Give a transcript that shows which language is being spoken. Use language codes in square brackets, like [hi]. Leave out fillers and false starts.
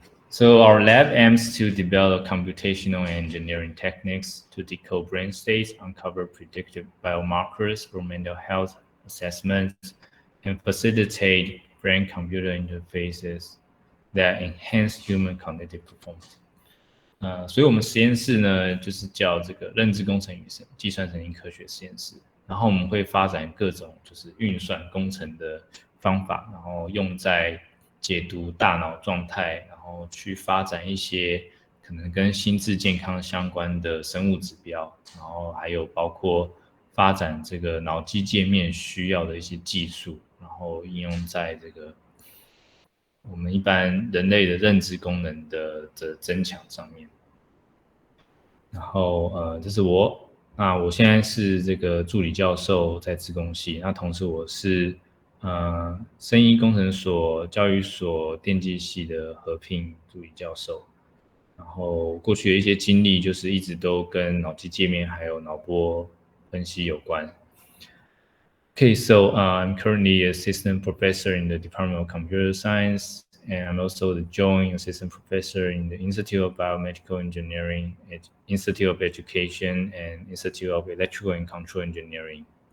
[en] So our lab aims to develop computational and engineering techniques to decode brain states, uncover predictive biomarkers for mental health assessments, and facilitate brain-computer interfaces that enhance human cognitive performance. [zh] 所以我们实验室呢，就是叫这个认知工程与计算神经科学实验室。然后我们会发展各种就是运算工程的方法，然后用在解读大脑状态，然后去发展一些可能跟心智健康相关的生物指标，然后还有包括发展这个脑机界面需要的一些技术，然后应用在这个我们一般人类的认知功能的增强上面。然后这是我，那我现在是这个助理教授在资工系，那同时我是生医工程所教育所电机系的合聘助理教授。然后过去的一些经历就是一直都跟脑机界面还有脑波分析有关。 [en] Okay, so I'm currently assistant professor in the Department of Computer Science, and I'm also the joint assistant professor in the Institute of Biomedical Engineering, Institute of Education, and Institute of Electrical and Control Engineering.